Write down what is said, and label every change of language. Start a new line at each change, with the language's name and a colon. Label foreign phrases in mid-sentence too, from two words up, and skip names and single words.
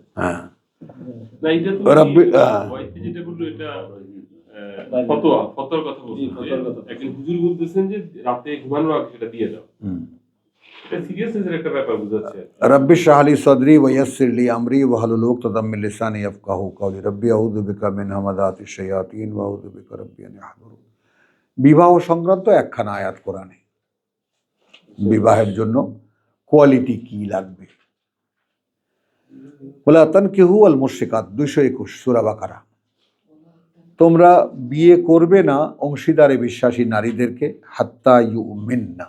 Bangla: হ্যাঁ না এটা তো রব্বি ওয়াইতে যেটা বললো এটা ফতোয়ার কথা বলছেন। একজন হুজুর বলতেছেন যে রাতে ঘুমানোর আগে সেটা দিয়ে দাও। এটা সিরিয়াসনেসের একটা ব্যাপার বুঝাচ্ছে।
Arabic: رب اشرح لي صدري ويسر لي أمري واحلل عقدة من لساني يفقهوا قولي رب أعوذ بك من همزات الشياطين وأعوذ بك رب أن يحضرون.
Bangla: বিবাহ সংক্রান্ত একখানা আয়াত কোরআনে। বিবাহের জন্য কোয়ালিটি কি লাগবে?
Arabic: ولا تنكحوا المشركات 221 সূরা বাকারা।
Bangla: তোমরা বিয়ে করবে না অংশীদারে বিশ্বাসী নারীদেরকে
Arabic: حتى يؤمن.